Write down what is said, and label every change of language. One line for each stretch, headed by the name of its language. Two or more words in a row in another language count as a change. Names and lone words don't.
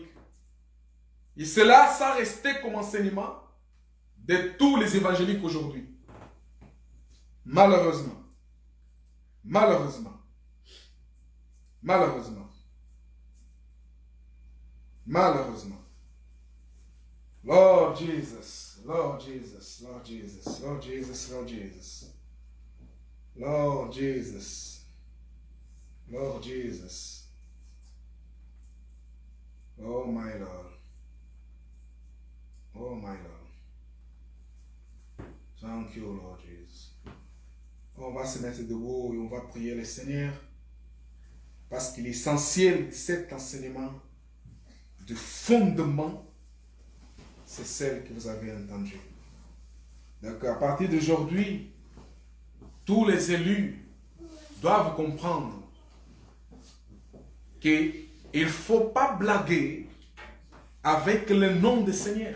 French: Et cela, ça restait comme enseignement de tous les évangéliques aujourd'hui. Malheureusement. Malheureusement. Malheureusement. Malheureusement.
English: Lord Jesus, Lord Jesus, Lord Jesus, Lord Jesus, Lord Jesus. Lord Jesus. Lord Jesus. Oh my Lord. Oh my Lord. Thank you, Lord Jesus.
French: On va se mettre debout et on va prier le Seigneur. Parce que l'essentiel de cet enseignement, de fondement, c'est celle que vous avez entendue. Donc à partir d'aujourd'hui, tous les élus doivent comprendre qu'il ne faut pas blaguer avec le nom du Seigneur.